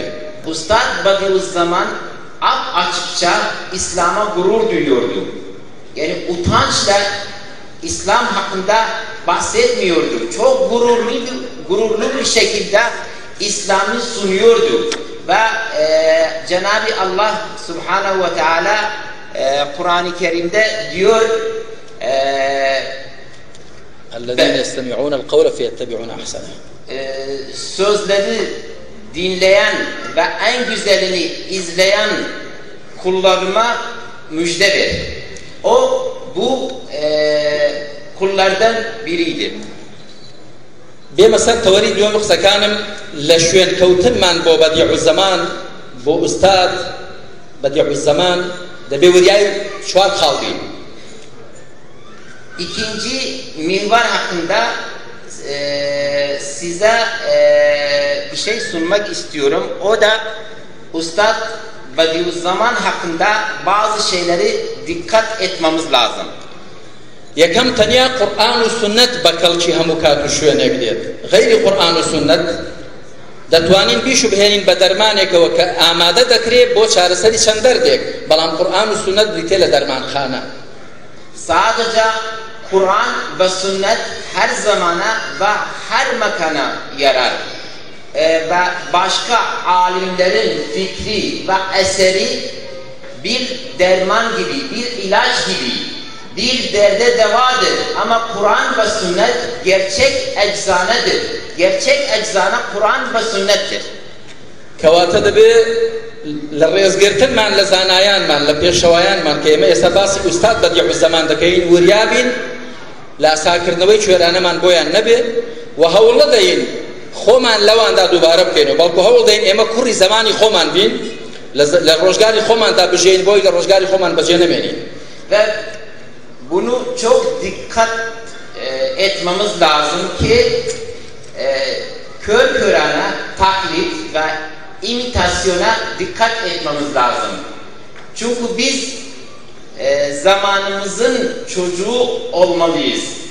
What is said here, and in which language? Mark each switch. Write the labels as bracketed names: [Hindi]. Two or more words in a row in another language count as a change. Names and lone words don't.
[Turkish] Ustad Bediüzzaman açıkça İslam'a gurur duyuyordu. Yani utançla İslam hakkında bahsetmiyordu. Çok gururlu bir şekilde İslam'ı sunuyordu. Ve Cenab-ı Allah [Arabic] سبحانه وتعالى [Turkish] Kur'an-ı Kerim'de diyor [Arabic] اَلَّذ۪ينَ يَسْتَمِعُونَ الْقَوْلَ فَيَتَّبِعُونَ اَحْسَنَهُ [Turkish] sözleri dinleyen ve en güzelini izleyen kullarıma müjde ver. Bu kullardan biriydi. [Central Kurdish] بێمە سەر تەوەری دووەم قسەکانم لە شوێن کەوتنمان بۆ بەدیع الزەمان بۆ ئوستاد بەدیع الزەمان دەبێ وریای چوار خاڵبین. [Turkish] İkinci minvar hakkında size bir şey sunmak istiyorum. O da Ustad Bediüzzaman hakkında bazı şeyleri dikkat etmemiz lazım. [Central Kurdish] یەکەم تەنیا قورئان و سنت بە کەڵکی هەموو کات و شوێنێک دێت، غەیری قورئان و سنت دەتوانین بیش و بهێنین بە دەرمانێکەوە کە ئامادە دەکرێت بۆ چارەسەری چەند دەردێک، بەڵام قورئان و سنت بریتێ لە دەرمانخانە. [Turkish] Sadece Kur'an ve sünnet her zamana ve her mekana yarar. Ve başka alimlerin fikri ve eseri bir derman gibi, bir ilaç gibi, bir derde devadır. Ama Kur'an ve sünnet gerçek eczanedir. Gerçek eczane Kur'an ve sünnettir. [Central Kurdish] کەواتە دەبێ لە ڕێزگرتنمان لە زانایانمان لە پێشەوایانمان کە ئێمە ئێستا باسی ئوستاد بەدیع الزەمان دەکەین وریابین لە ئاساکردنەوەی کوێرانەمان بۆیان نەبێ و هەوڵ دەین خۆمان لەواندا دووبارە بکەین و بەڵکو هەوڵ دەین ئێمە کوڕی زەمانی خۆمان بین لە ڕۆژگاری خۆماندا بژێین بۆی لە ڕۆژگاری خۆمان بەجێ نەمێنین. [Turkish] Ve bunu çok dikkat etmemiz lazım ki kör körana taklit ve imitasyona dikkat etmemiz lazım. Çünkü biz zamanımızın çocuğu olmalıyız.